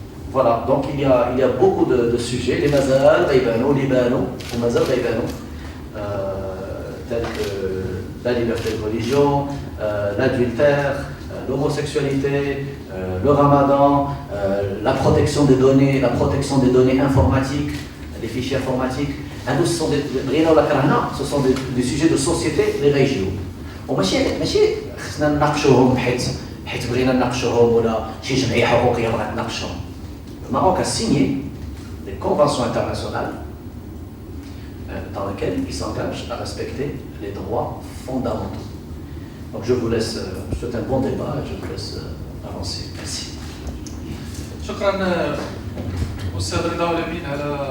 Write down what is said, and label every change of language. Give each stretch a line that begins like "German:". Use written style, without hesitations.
French: Voilà, donc il y a beaucoup de sujets, les mazal, les libano, ou mazal, tels que la liberté de religion, l'adultère, l'homosexualité, le ramadan, la protection des données informatiques, les fichiers informatiques. Ce sont des sujets de société les régions.
Arabic: وماشي خصنا نناقشوهم حيت بغينا نناقشوهم ولا شي جمعيه حقوقيه بغات تناقشهم.
French: Le Maroc a signé des conventions internationales dans lesquelles il s'engage à respecter les droits fondamentaux. Donc je vous laisse, je souhaite un bon débat et je vous laisse avancer. Merci.
Arabic: شكرا أستاذ رضا ولمين على